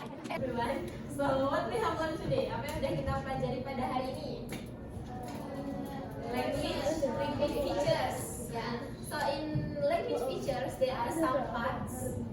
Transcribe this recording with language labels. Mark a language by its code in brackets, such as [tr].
[en] Everyone, so what we have learned today? [id] Apa yang sudah kita pelajari pada hari ini? [en] Language features. Yeah. So in language features there are some parts.